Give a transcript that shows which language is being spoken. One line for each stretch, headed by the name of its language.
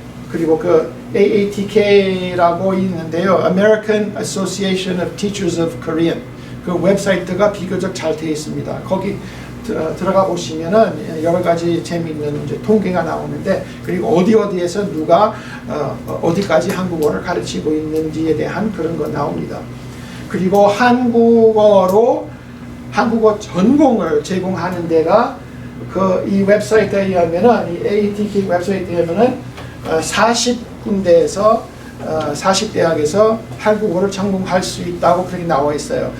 Korean: 그리고 그 AATK라고 있는데요.
English: American Association of Teachers of Korean.
Korean: 그 웹사이트가 비교적 잘 되어 있습니다. 거기 들어가 보시면은 여러 가지 재미있는 이제 통계가 나오는데, 그리고 어디에서 누가 어디까지 한국어를 가르치고 있는지에 대한 그런 거 나옵니다. 그리고 한국어 전공을 제공하는 데가 이 웹사이트에 의하면은, 이 AATK 웹사이트에 의하면은 40군데에서 40대학에서 한국어를 전공할 수 있다고 그렇게 나와 있어요.